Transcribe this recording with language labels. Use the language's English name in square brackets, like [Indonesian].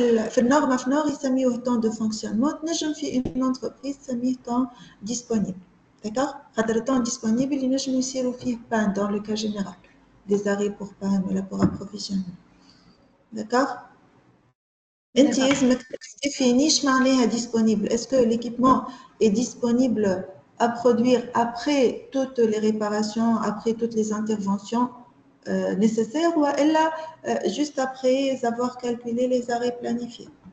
[Arabic] في النور يسميوه [French] temps de fonctionnement. [Arabic] نجم في [French] une entreprise [Arabic] يسميه [French] temps disponible. D'accord? Le temps disponible, il [Arabic] نجم يصيروا فيه [French] panne dans le cas général. Des arrêts pour panne ou pour approvisionnement. D'accord? [Arabic] انت لازمك تديفيني اش معناها disponible. [French] Est-ce que l'équipement est disponible à produire après toutes les réparations, après toutes les interventions nécessaires ou elle juste après avoir calculé les arrêts planifiés?